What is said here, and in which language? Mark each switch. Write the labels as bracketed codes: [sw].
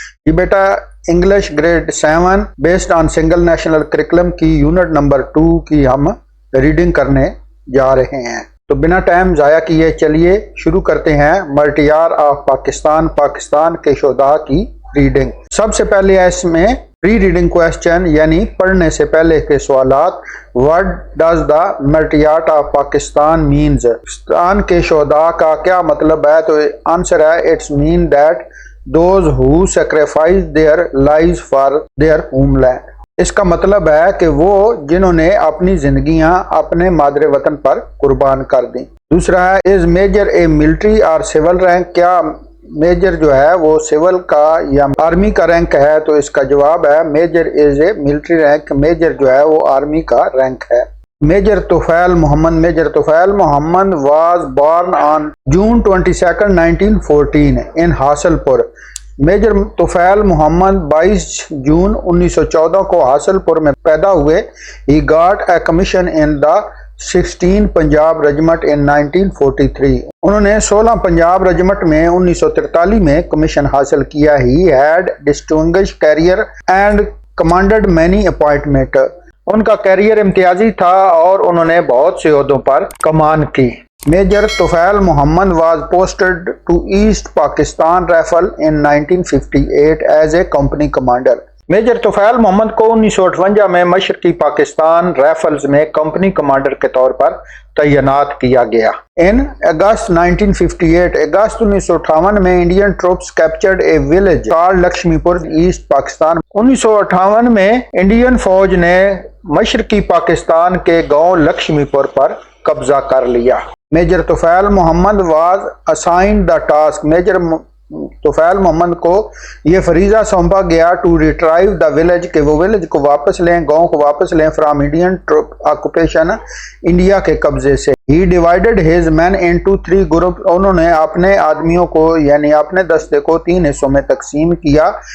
[ur] یہ بیٹا [en] English grade 7 based on single national curriculum [ur] کی unit number 2 کی ہم ریڈنگ کرنے جا رہے ہیں. تو بنا ٹائم ضائع کیے چلیے شروع کرتے ہیں مرٹیار آف پاکستان کے شہداء کی ریڈنگ. سب سے پہلے اس میں پری ریڈنگ کویسچن یعنی پڑھنے سے پہلے کے سوالات. [en] What does the martyrs of Pakistan means؟ [ur] Pakistan کے شہداء کا کیا مطلب ہے؟ تو آنسر ہے [en] It's mean that those who sacrifice their lives for their homeland. [ur] اس کا مطلب ہے کہ وہ جنہوں نے اپنی زندگیاں اپنے مادر وطن پر قربان کر دیں. دوسرا ہے [en] Is major a military or civil rank؟ [ur] کیا میجر جو ہے وہ سول کا یا آرمی کا رینک ہے؟ تو اس کا جواب ہے [en] Major is a military rank. [ur] Major جو ہے وہ آرمی کا رینک ہے. [en] Major Tufail Muhammad was born on June 22 1914 in Hasilpur. [ur] میجر طفیل محمد 22 جون 1914 کو حاصل پور میں پیدا ہوئے. [en] He got a commission in the 16 Punjab regiment in 1943. [ur] انہوں نے 16 پنجاب ریجمنٹ میں 1943 میں کمیشن حاصل کیا. [en] He had distinguished career and commanded many appointment. [ur] ان کا کیریئر امتیازی تھا اور انہوں نے بہت سے عہدوں پر کمان کی. [en] Major Tufail Muhammad was posted to East Pakistan rifle in 1958 as a company commander. [ur] Major طفیل محمد کو 1958 میں مشرقی پاکستان رائفلز میں کمپنی کمانڈر کے طور پر تعینات کیا گیا. [en] In August 1958 میں Indian troops captured a village called Lakshmipur East Pakistan. [ur] 1958 میں انڈین فوج نے مشرقی پاکستان کے گاؤں لکشمی پور پر قبضہ کر لیا. [en] Major Tufail Muhammad was assigned the task. [ur] Major طفیل محمد کو یہ فریضہ سونپا گیا [en] to retrieve the village [ur] کہ وہ ولیج کو واپس لیں، گاؤں کو واپس لیں [en] from Indian occupation [ur] انڈیا کے قبضے سے. [en] He divided his men into 3 group. [ur] انہوں نے اپنے آدمیوں کو یعنی اپنے دستے کو 3 حصوں میں تقسیم کیا.